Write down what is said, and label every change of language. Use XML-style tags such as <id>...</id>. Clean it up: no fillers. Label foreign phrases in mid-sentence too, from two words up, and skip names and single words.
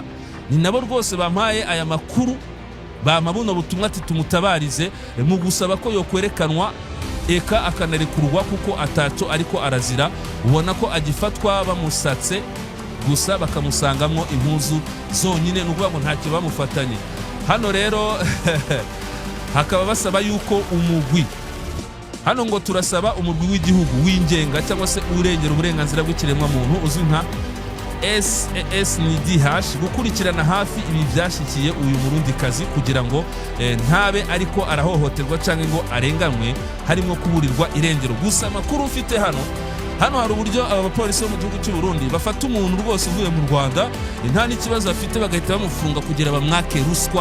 <rn>Ni nabo rwose bampaye aya makuru, bamabuno butumwa ati tumutabarize mu gusaba ko yokwerekanwa eka akanarekurwa kuko ataco ariko arazira. Ubona ko agifatwa bamusatse gusa bakamusangamwo impuzu zonyine, nukuvuga ngo ntacyo bamufatanye. Hano rero hakaba basaba yuko umugwi, hano ngo turasaba umurwi w'igihugu w'ingenga cyangwa se urengera uburenganzira bw'ikiremwa muntu uzwi nka SNDH gukurikirana hafi ibi byashyikiye uyu murundikazi kugira ngo ntabe ariko arahohoterwa cyangwa ngo arenganywe harimo kuburirwa irengero.</rn> <rw>Gusa amakuru ufite hano hari uburyo abapolisi bo mu gihugu cy'u Burundi bafata umuntu rwose uvuye mu Rwanda nta n'ikibazo afite bagahita bamufunga kugira bamwake ruswa.</rw>